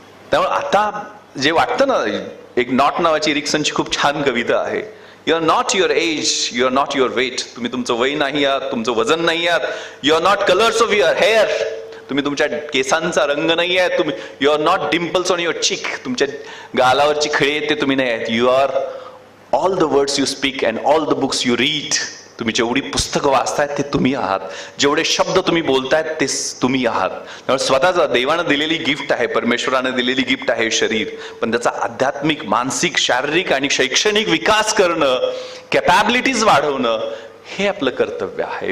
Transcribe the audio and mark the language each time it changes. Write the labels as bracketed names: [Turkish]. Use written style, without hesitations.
[Marathi] त्यामुळे आता जे वाटतं ना, एक नॉट नावाची रिक्सनची खूप छान कविता आहे. [English] You are not your age, you are not your weight. [Marathi] तुम्ही तुमचं वय नाही आहात, [English] तुमचं वजन नाही आहात. You are not colours of your hair, [Marathi] तुम्ही तुमच्या केसांचा रंग नाही आहे, तुम्ही [English] you are not dimples on your cheek, [Marathi] तुमच्या गालावरची खळी आहेत ते तुम्ही नाही आहेत. [English] You are all the words you speak and all the books you read. [Marathi] तुम्ही जेवढी पुस्तकं वाचतायत ते तुम्ही आहात, जेवढे शब्द तुम्ही बोलतायत ते तुम्ही आहात. त्यामुळे स्वतःचा देवानं दिलेली गिफ्ट आहे, परमेश्वरानं दिलेली गिफ्ट आहे शरीर, पण त्याचा आध्यात्मिक, मानसिक, शारीरिक आणि शैक्षणिक विकास करणं, कॅपॅबिलिटीज वाढवणं हे आपलं कर्तव्य आहे.